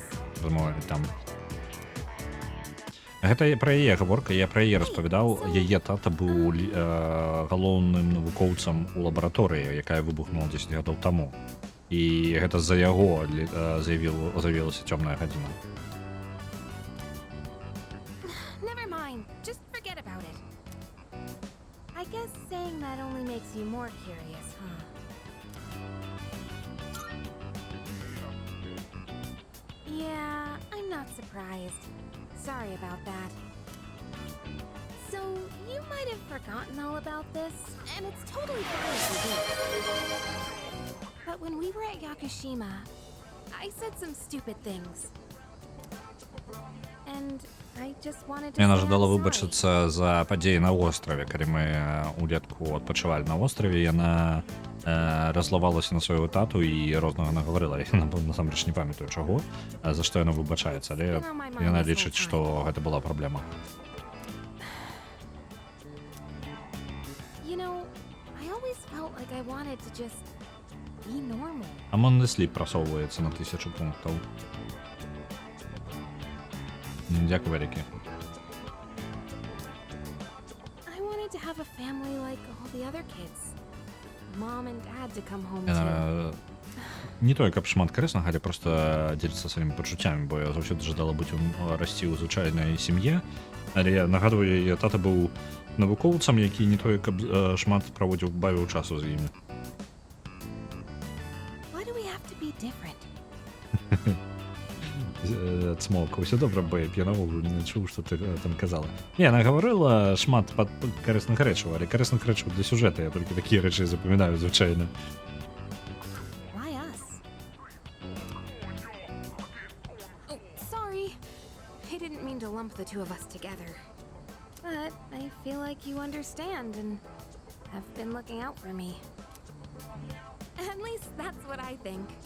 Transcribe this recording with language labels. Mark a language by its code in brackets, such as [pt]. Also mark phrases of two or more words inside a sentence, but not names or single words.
[be] Размовляць там. Гэта пра яе гаворка, я пра яе распавядаў. Яе тата быў галоўным навукоўцам у лабараторыі, якая выбухнула 10 гадоў таму. І гэта з-за яго з'явілася цёмная гадзіна. [en] Never mind. Just forget about it. I guess saying that only makes you more curious, huh? Yeah, I'm not surprised. Sorry about that. So, you might have forgotten all about this, and it's totally fine if you do. But when we were at Yakushima, I said some stupid things. And I just wanted to [be] Яна [en] say [be] жадала [en] I'm sorry. [be] выбачыцца за падзеі на востраве, калі мы улетку адпачывалі на востраве, яна разлавалася на свайго тату і рознага нагаварыла. Яна насамрэч не памятаю чаго, за што яна выбачаецца, але яна лічыць, што гэта была праблема. [en] You know, I always felt like I wanted to just be normal. [be] Among the Sleep прасоўваецца на 1000 пунктаў. Дзякуй вялікі. [en] I wanted to have a family like all the other kids. Mom and dad to come home to. [be] Яна не тое, каб шмат карыснага, але проста дзеліцца сваімі пачуццямі, бо я заўсёды жадала расці ў звычайнай сям'і. Але я нагадваю, яе тата быў навукоўцам, які не тое, каб шмат бавіў часу з імі. [en] Why do we have to be different? [be] Цмоўка, ўсё добра, бэйб, я наогул не чуў, што ты там казала. Не, яна гаварыла шмат карысных рэчаў, але карысных рэчаў для сюжэта я толькі такія рэчы запамінаю звычайна. [en] Why us? Oh, sorry. I didn't mean to lump the two of us together. But I feel like you understand and have been looking out for me. At least that's what I think.